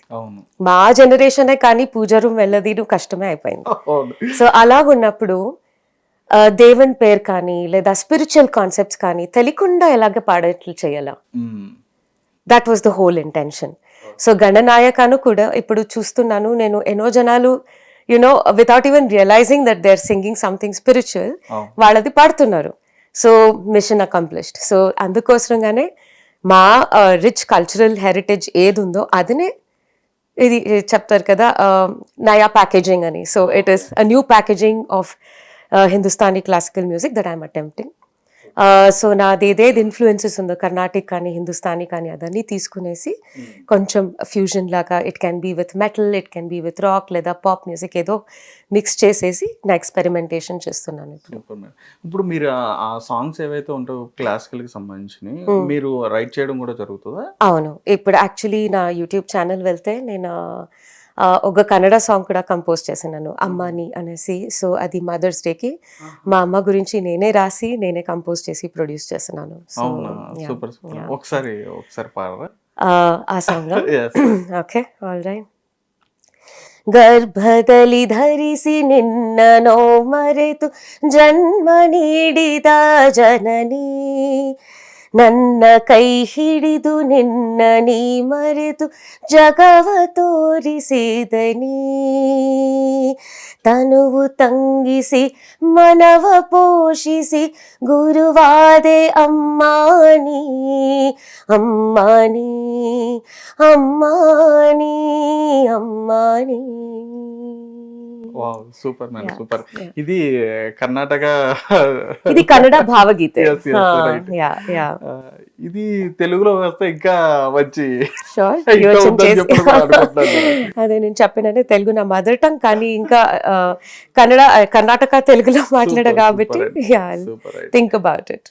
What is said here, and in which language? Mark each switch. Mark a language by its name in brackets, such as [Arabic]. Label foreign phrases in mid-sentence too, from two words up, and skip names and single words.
[Telugu] మా జనరేషనే కానీ పూజ రూమ్ వెళ్ళదీను కష్టమే అయిపోయింది. సో అలాగున్నప్పుడు దేవుని పేరు కానీ లేదా [English] spiritual concepts [Telugu] కానీ తెలియకుండా ఎలాగ పాడేట్లు చేయాలా, [English] that was the whole intention. సో [Telugu] గణనాయకను కూడా ఇప్పుడు చూస్తున్నాను నేను, ఎన్నో జనాలు [English] you know without even realizing that they are singing something spiritual, [Telugu] వాళ్ళది పాడుతున్నారు. [English] So mission accomplished. [Telugu] సో అందుకోసంగానే మా [English] rich cultural heritage [Telugu] ఏది ఉందో అదినే ఇది చెప్తారు కదా నయా ప్యాకేజింగ్ అని. [English] So it is a new packaging of Hindustani classical music that I'm attempting. [Telugu] సో నాది ఏదేది ఇన్ఫ్లుయెన్సెస్ ఉందో కర్ణాటిక్ కానీ హిందుస్థానీ కానీ అదన్నీ తీసుకునేసి కొంచెం ఫ్యూజన్ లాగా, [English] It can be with metal, it can be with rock [Telugu] లేదా [English] pop music [Telugu] ఏదో మిక్స్ చేసేసి నా ఎక్స్పెరిమెంటేషన్ చేస్తున్నాను ఇప్పుడు. మీరు ఆ సాంగ్స్ ఏవైతే ఉంటాయో క్లాసికల్కి సంబంధించినవి మీరు రైట్ చేయడం కూడా జరుగుతుందా? అవును, ఇప్పుడు యాక్చువల్లీ నా యూట్యూబ్ ఛానల్ వెళ్తే నేను ఒక కన్నడ సాంగ్ కూడా కంపోజ్ చేసినాను, అమ్మాని అనేసి. సో అది మదర్స్ డేకి మా అమ్మ గురించి నేనే రాసి నేనే కంపోజ్ చేసి ప్రొడ్యూస్ చేస్తున్నాను. ఒకసారి పాడరా ఆ సాంగ్? [English] okay, all right. [Kannada] ಗರ್ಭದಲ್ಲಿ ಧರಿಸಿ ನಿನ್ನನೋ ಮರೆತು ಜನ್ಮ ನೀಡಿದ ಜನನಿ, ನನ್ನ ಕೈ ಹಿಡಿದು ನಿನ್ನ ನೀ ಮರೆತು ಜಗವ ತೋರಿಸಿದನಿ, ತನುವು ತಂಗಿಸಿ ಮನವ ಪೋಷಿಸಿ ಗುರುವಾದೆ ಅಮ್ಮಾನಿ, ಅಮ್ಮಾನಿ, ಅಮ್ಮಾನಿ, ಅಮ್ಮಾನಿ. [Telugu] సూపర్ మ్యాన్, సూపర్. ఇది కర్ణాటక, ఇది కన్నడ భావగీత. ఇది తెలుగులో వస్తే ఇంకా మంచి. అదే నేను చెప్పినట్టే తెలుగు నా [English] mother tongue, [Telugu] కానీ ఇంకా కర్ణాటక తెలుగులో మాట్లాడ కాబట్టి [English] think about it.